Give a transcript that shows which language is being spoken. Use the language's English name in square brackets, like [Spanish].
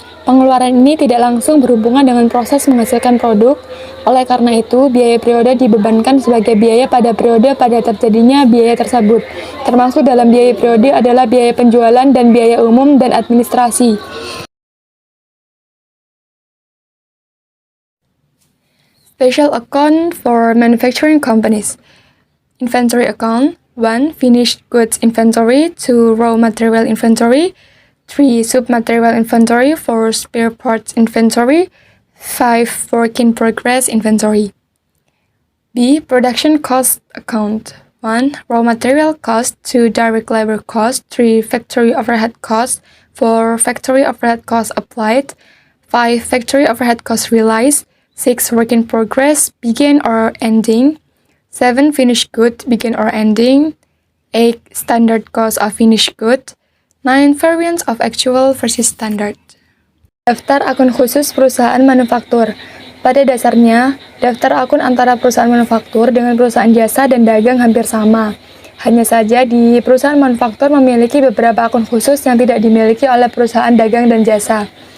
[Indonesian] Pengeluaran ini tidak langsung berhubungan dengan proses menghasilkan produk, oleh karena itu biaya periode dibebankan sebagai biaya pada periode pada terjadinya biaya tersebut. Termasuk dalam biaya periode adalah biaya penjualan dan biaya umum dan administrasi. [English] Special account for manufacturing companies. Inventory account. 1. Finished goods inventory. 2. Raw material inventory. 3. Submaterial inventory. 4. Spare parts inventory. 5. Work in progress inventory. B. Production cost account. 1. Raw material cost. 2. Direct labor cost. 3. Factory overhead cost. 4. Factory overhead cost applied. 5. Factory overhead cost realized. 6. Work in progress, begin or ending. 7. Finished good, begin or ending. 8. Standard cost of finished good. 9. Variance of actual versus standard. [Indonesian] Daftar akun khusus perusahaan manufaktur. Pada dasarnya, daftar akun antara perusahaan manufaktur dengan perusahaan jasa dan dagang hampir sama. Hanya saja di perusahaan manufaktur memiliki beberapa akun khusus yang tidak dimiliki oleh perusahaan dagang dan jasa.